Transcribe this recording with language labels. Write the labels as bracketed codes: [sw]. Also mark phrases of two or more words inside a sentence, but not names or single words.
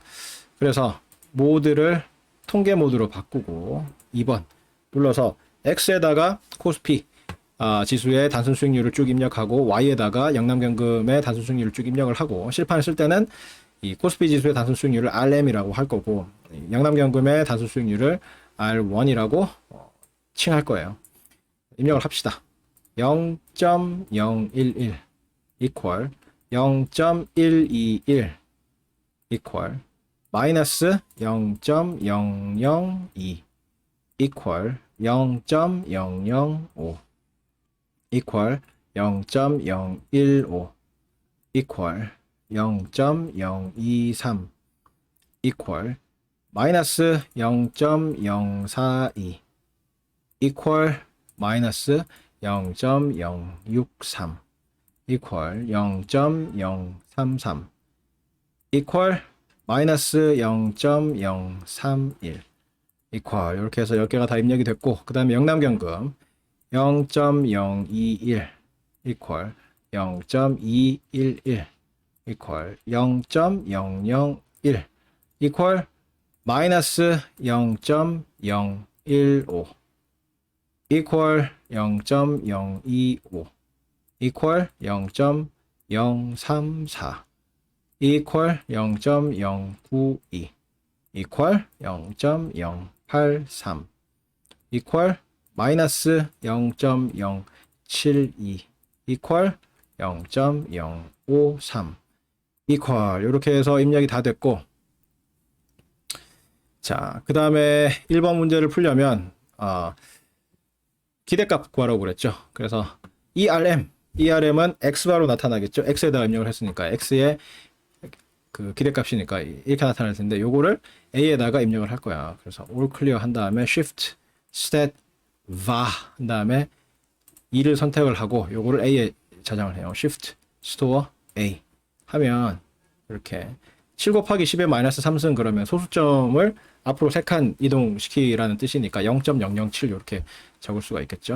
[ko] 그래서 모드를 통계 모드로 바꾸고 2번 눌러서 X에다가 코스피 지수의 단순 수익률을 쭉 입력하고 Y에다가 영남경금의 단순 수익률을 쭉 입력을 하고 실판을 쓸 때는 이 코스피 지수의 단순 수익률을 RM이라고 할 거고 영남경금의 단순 수익률을 R1이라고 칭할 거예요. 입력을 합시다. 0.011 equal 0.121 equal 마이너스 0.002 equal 0.005 equal 0.015 equal 0.023 equal 마이너스 0.042 equal 마이너스 0.063 equal 0.033 equal 마이너스 0.031 equal 이렇게 해서 10개가 다 입력이 됐고 그 다음에 영남경금 0.021 equal 0.211 equal 0.001 equal 마이너스 0.015 equal 0.025 equal 0.034 equal 0.092 equal 0.083 equal 마이너스 0.072 equal 0.053 equal 이렇게 해서 입력이 다 됐고, 자, 그 다음에 1번 문제를 풀려면 기대값 구하라고 그랬죠. 그래서 ERM은 x바로 나타나겠죠. x에다가 입력을 했으니까 x의 그 기대값이니까 이렇게 나타날 텐데 요거를 a에다가 입력을 할 거야. 그래서 [en] all clear [ko] 한 다음에 [en] shift stat va [ko] 한 다음에 2를 선택을 하고 요거를 a에 저장을 해요. [en] shift store a [ko] 하면 이렇게 7 곱하기 10의 마이너스 3승 그러면 소수점을 앞으로 3칸 이동시키라는 뜻이니까 0.007 이렇게 적을 수가 있겠죠.